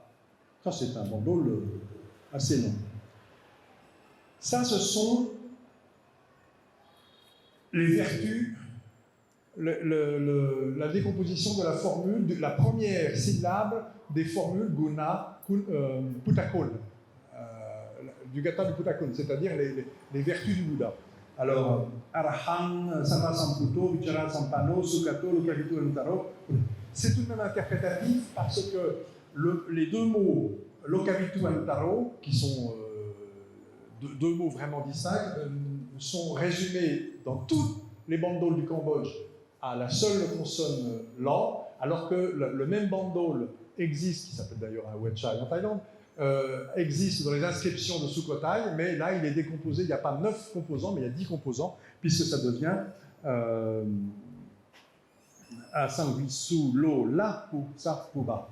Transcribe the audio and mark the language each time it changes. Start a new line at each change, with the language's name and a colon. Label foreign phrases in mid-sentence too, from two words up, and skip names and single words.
French: Ça, c'est un bandol assez long. Ça, ce sont les vertus, la décomposition de la formule, de la première syllabe des formules guna, putakol, du gata du putakol, c'est-à-dire les vertus du Bouddha. Alors,
Pali: arahang, sama samputo, vichara sampano, sukato, lokavitu entaro.
French: C'est tout de même interprétatif parce que les deux mots
Pali: lokavitu entaro,
French: qui sont deux mots vraiment distincts, sont résumés dans toutes les bandoles du Cambodge à la seule consonne lan, alors que le même bandol existe, qui s'appelle d'ailleurs un wetchai en Thaïlande, existe dans les inscriptions de Sukhothai, mais là il est décomposé, il n'y a pas 9 composants, mais il y a 10 composants, puisque ça devient
Pali: Asangwisu, Lo, La, Pu, Sa, Pu, Ba.